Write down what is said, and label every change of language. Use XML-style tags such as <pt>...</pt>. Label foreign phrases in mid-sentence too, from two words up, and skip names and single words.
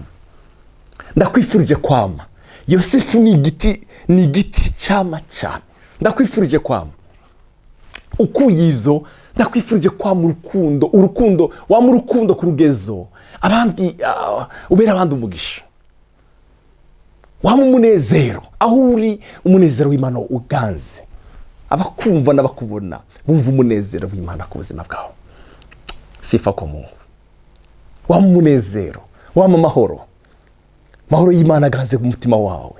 <rn>Ndakwifurije kwama. Yosefu ni igiti cyama cyane. Ndakwifurije kwama. Ukuyivyo ndakwifurije kwama urukundo wama urukundo ku rugezo abandi ubera abandi umugisha. Wama umunezero aho uri, umunezero w'Imana uganze. Abakumva n'abakubona bumva umunezero w'Imana ku buzima bwawe.</rn> <sw>Sifa kwa Mungu.</sw> <rn>Wama umunezero, wama amahoro. Mahoro y'Imana aganze ku mutima wawe.</rn>